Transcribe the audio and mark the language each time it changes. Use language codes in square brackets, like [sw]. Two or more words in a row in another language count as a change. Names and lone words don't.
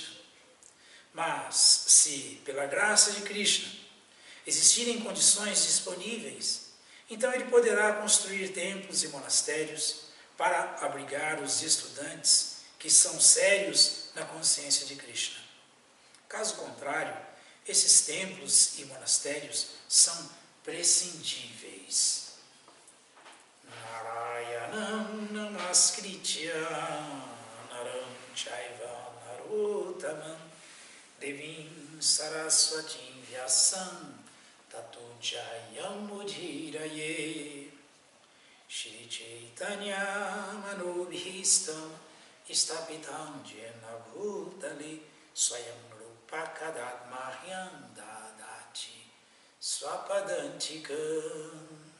[pt] Mas, se, pela graça de Krishna, existirem condições disponíveis, então ele poderá construir templos e monastérios para abrigar os estudantes que são sérios na consciência de Krishna. Caso contrário, esses templos e monastérios são prescindíveis. [sa] नारायणं नमस्कृत्य नरं चैव नरोत्तमं देवीं सरस्वतीं व्यासं ततो जयं मुधिरये श्री चैतन्य मनोभीष्टं इष्टपितं जेन भूतले स्वयं रूपकदत् मह्यं ददाति स्वपदान्तिकम्.